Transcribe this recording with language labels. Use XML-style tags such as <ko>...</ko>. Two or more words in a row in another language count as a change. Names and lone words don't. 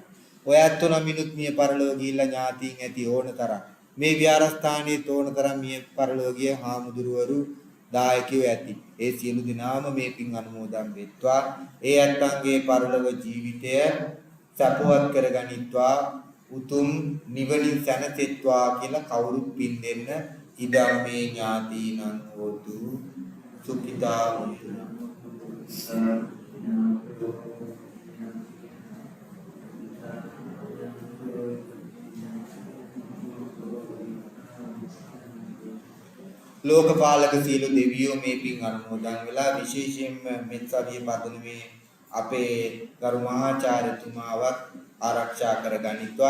<si>ඔයත් තුන මිනුත් මිය පරලෝ ගිහිල්ලා ඥාතීන් ඇති ඕනතරම් මේ විහාරස්ථානයේ ඕනතරම් මිය පරලෝ ගිය හාමුදුරුවරු දායකයෝ ඇති. ඒ සියලු දෙනාම මේ පින් අනුමෝදන් වෙත්වා. ඒ ඇත්තන්ගේ පරලොව ජීවිතය සපවත් කරගනිත්වා. උතුම් නිවනින් සැනසෙත්වා කියලා කවුරුත් පින් දෙන්න</si> <pi>ඉදම් මේ ඥාතීනං හෝතු සුඛිතා හොන්තු.</pi> <si>ලෝකපාලක සියලු දෙවියෝ මේ පින් අනුමෝදන් වෙලා විශේෂයෙන්ම මෙත්සවිය පදනමේ අපේ ගරු මහාචාර්යතුමාවත් ආරක්ෂා කරගනිත්වා.</si>